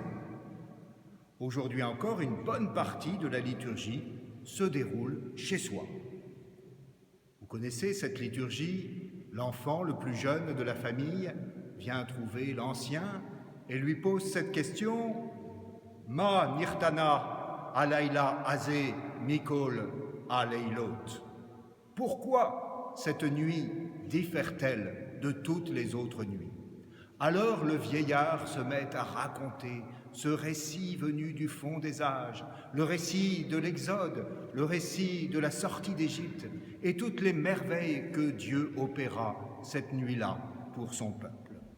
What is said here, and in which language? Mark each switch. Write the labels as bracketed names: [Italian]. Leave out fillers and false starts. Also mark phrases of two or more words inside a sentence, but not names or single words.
[French] Aujourd'hui encore, une bonne partie de la liturgie se déroule chez soi. Vous connaissez cette liturgie, l'enfant le plus jeune de la famille vient trouver l'ancien et lui pose cette question « [Hebrew] מה נשתנה הלילה הזה מכל הלילות [French] » Pourquoi cette nuit diffère-t-elle de toutes les autres nuits? Alors le vieillard se met à raconter ce récit venu du fond des âges, le récit de l'Exode, le récit de la sortie d'Égypte et toutes les merveilles que Dieu opéra cette nuit-là pour son peuple.